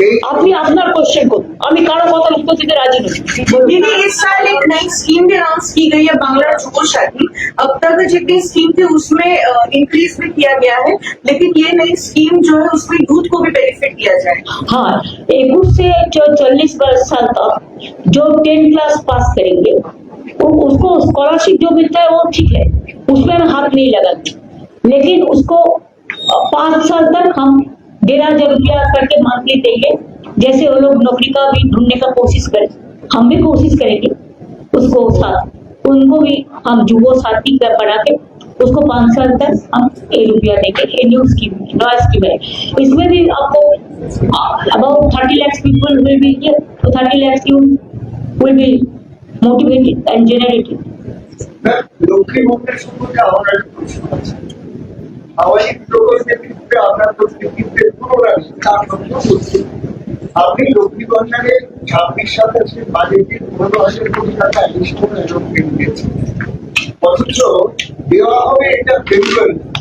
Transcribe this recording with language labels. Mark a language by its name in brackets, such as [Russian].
[Bangla] আপনি আপনার কোশ্চেন করুন, আমি কারো কথা উত্তর দিতে রাজি নই। [Hindi] दीदी इस साल एक नई स्कीम भी अनाउंस की गई है, बांग्ला जुगो शादी। अब तक जितनी स्कीम थी उसमें इंक्रीज भी किया गया है, लेकिन ये नई स्कीम जो है उसमें यूथ को भी बेनिफिट दिया जाए। हाँ, 21 से जो 40 साल तक जो 10 क्लास पास करेंगे उसको स्कॉलरशिप जो मिलता है वो ठीक है, उसमें हम हाथ नहीं लगाते। लेकिन उसको 5 साल तक हम 15,000 रुपया करके मंथली देंगे। जैसे वो लोग नौकरी का भी ढूंढने का कोशिश करें, हम भी कोशिश करेंगे उसको साथ, उनको भी हम जुगो साथी का बढ़ा के उसको 5 साल तक हम 1 रुपया देंगे। ये न्यू स्कीम, नया स्कीम है। इसमें भी आपको about [English] 30 lakhs people will be here, so 30 lakhs you will be motivated and generated. [Bangla] Lakshmi Bhandar সম্পর্কে আমার একটা প্রশ্ন আছে। সামাজিক প্রকল্পের ক্ষেত্রে আপনার প্রতিনিধিত্বের পুনরায় 4 নম্বর বলছি, আপনি লক্ষ্মী ভান্ডারে 26-27 বাজেটে 15,000 কোটি টাকা অ্যাডিশনাল অ্যালোটমেন্ট দিয়েছেন, অথচ দেওয়া হবে এটা ফেব্রুয়ারি।